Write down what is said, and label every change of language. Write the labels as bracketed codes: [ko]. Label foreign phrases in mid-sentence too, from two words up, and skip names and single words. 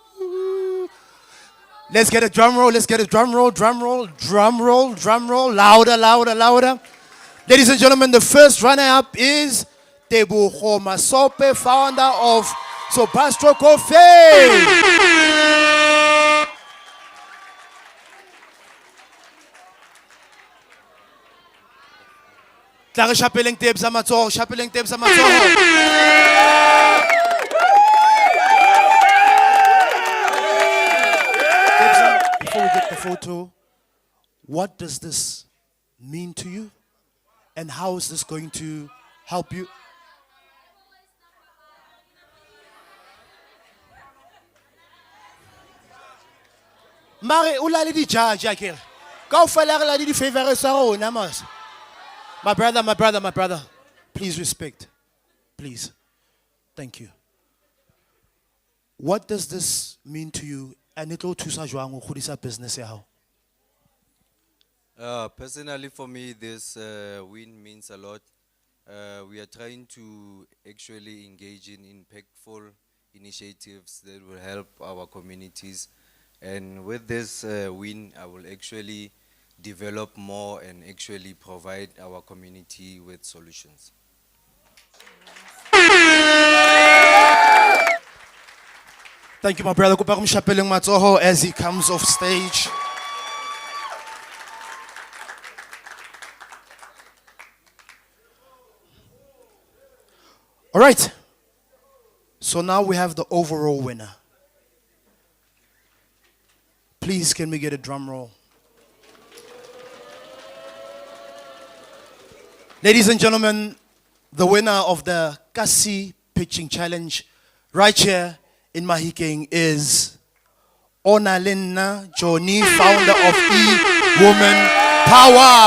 [en] Let's get a drum roll, let's get a drum roll, drum roll, drum roll, drum roll. Louder, louder, louder. Ladies and gentlemen, the first runner-up is Tebogo Masope, founder of Sobastro Coffee. [st] Tla re shapeleng tebs sa matsoho, shapeleng tebs sa matsoho. [en] Tebs, before we get the photo, what does this mean to you? And how is this going to help you? [st] Mare, o la le di judge akere. Kaofela re la di favorites tsa rona mos. [en] My brother, my brother, my brother. Please respect. Please. Thank you. What does this mean to you? And it will [st] thusa jwang ho godisa business ya hao? [en] Personally, for me, this win means a lot. We are trying to actually engage in impactful initiatives that will help our communities. And with this win, I will actually develop more and actually provide our community with solutions. Thank you, my brother. [st] Kopa re mo shapeleng matsoho [en] as he comes off stage. [st] All right. [en] So now we have the overall winner. Please, can we get a drum roll? Ladies and gentlemen, the winner of the eKasi Pitching Challenge right here in Mahikeng is Onalena Joni, founder of E-Woman Power.